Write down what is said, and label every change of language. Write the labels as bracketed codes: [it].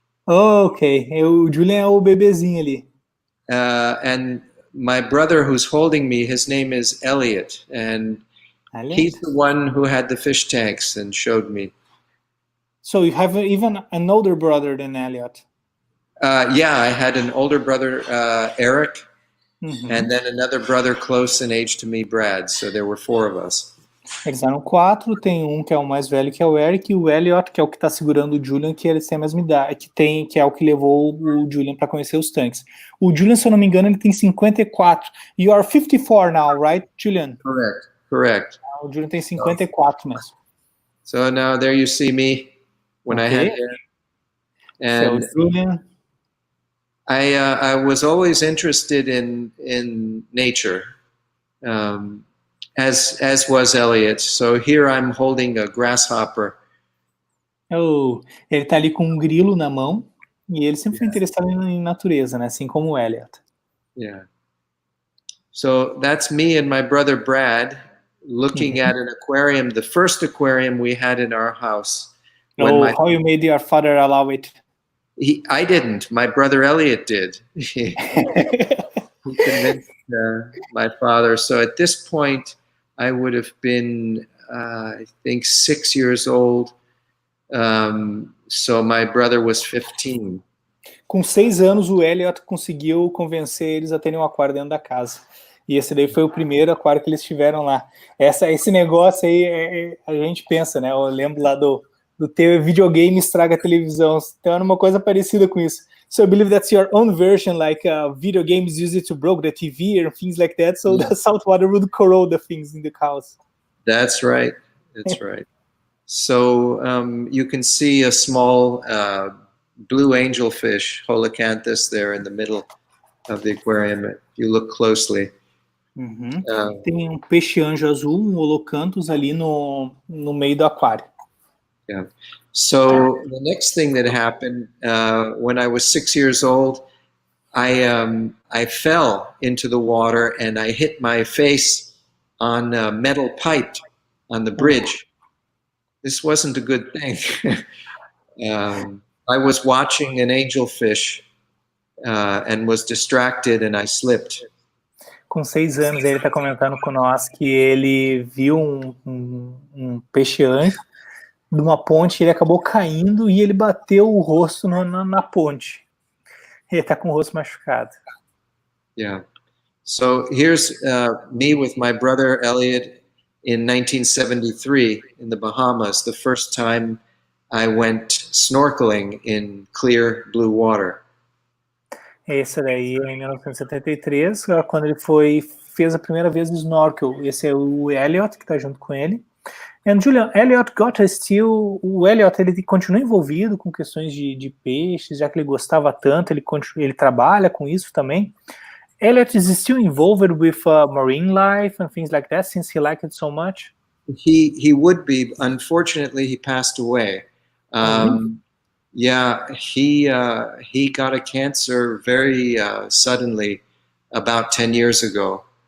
[pt] Ok, o Julian é o bebezinho ali. [en] And my brother who's holding me, his name is Elliot, and he's the one who had the fish tanks and showed me. So you have even an older brother than Elliot? I had an older brother, Eric, and then another brother close in age to me, Brad. So there were 4 of us. [pt] Eles eram 4, tem um que é o mais velho, que é o Eric, e o Elliot, que é o que está segurando o Julian, que eles têm a mesma idade, que é o que levou o Julian para conhecer os tanques. O Julian, se eu não me engano, ele tem 54. [en] You are 54 now, right, Julian? Correct. [pt] O Julian tem 54 mesmo. [en] So now there you see me when I had hair. And so Julian, I was always interested in nature, as was Elliot. So here I'm holding a grasshopper. [pt] Ele tá ali com um grilo na mão, e ele sempre foi interessado em natureza, né? Assim como o Elliot. [en] Yeah. So that's me and my brother Brad looking at an aquarium, the first aquarium we had in our house. How you made your father allow it? I didn't. My brother Elliot did. He convinced my father. So at this point, I would have been, I think, 6 years old. So my brother was 15. [pt] Com 6 anos, o Elliot conseguiu convencer eles a terem um aquário dentro da casa. E esse daí foi o primeiro aquário que eles tiveram lá. Esse negócio aí, a gente pensa, né? Eu lembro lá do teu videogame estraga a televisão. Então era uma coisa parecida com isso. [en] So I believe that's your own version, like video games use it to broke the TV and things like that. So the salt water would corrode the things in the house. That's right. That's right. So you can see a small blue angelfish, holocanthus, there in the middle of the aquarium. If you look closely. [pt] Tem um peixe anjo azul, um holocanthus ali no meio do aquário. [en] Yeah. So the next thing that happened when I was 6 years old, I fell into the water and I hit my face on a metal pipe on the bridge. This wasn't a good thing. I was watching an angelfish and was distracted and I slipped. [pt] Com 6 anos, ele está comentando com nós que ele viu um peixe-anjo numa ponte, ele acabou caindo e ele bateu o rosto na ponte. Ele está com o rosto machucado. [en] Yeah. So here's me with my brother Elliot in 1973 in the Bahamas, the first time I went snorkeling in clear blue water. [pt] Esse daí é em 1973, quando ele foi fez a primeira vez o snorkel. Esse é o Elliot, que está junto com ele. And Julian, Elliot o Elliot, ele continua envolvido com questões de peixes, já que ele gostava tanto, ele trabalha com isso também. [en] Elliot is still involved with marine life and things like that, since he liked it so much? He would be. Unfortunately, he passed away. Yeah, he got a cancer very suddenly about 10 years ago.